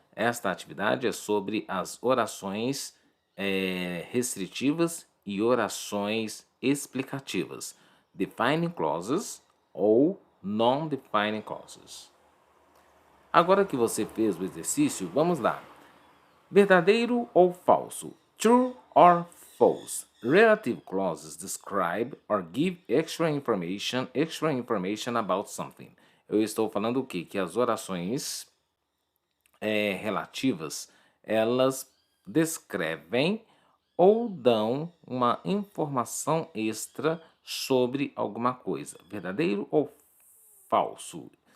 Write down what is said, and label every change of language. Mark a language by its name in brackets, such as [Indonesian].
[Portuguese] Esta atividade é sobre as orações restritivas e orações explicativas, defining clauses ou non-defining clauses. Agora que você fez o exercício, vamos lá. Verdadeiro ou falso? [English] True or false? Relative clauses describe or give extra information about something. [Portuguese] Eu estou falando o quê? Que as orações relativas, elas descrevem ou dão uma informação extra sobre alguma coisa. Verdadeiro ou falso?